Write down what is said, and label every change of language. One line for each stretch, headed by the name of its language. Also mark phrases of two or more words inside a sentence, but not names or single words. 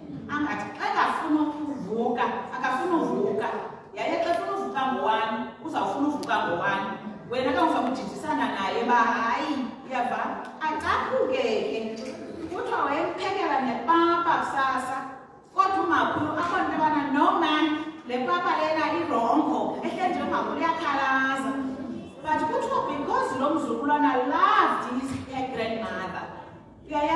Xhosa: Angathi xa engafuna ukuvuka, akafuna uvuka. Yaye xa efuna uvuka ngo-1, uzawufuna uvuka ngo-1. Wena ke uza kudidisana naye ba hayi, uyava? Acaphuke ke. Kuthiwa wayemphekela nepapa kusasa. Kodwa umakhulu abona abana no man, le papa lena irongo. Ehle nje umakhulu uyakhalaza. But kuthiwa because lo mzukulwana
English: loved his grandmother.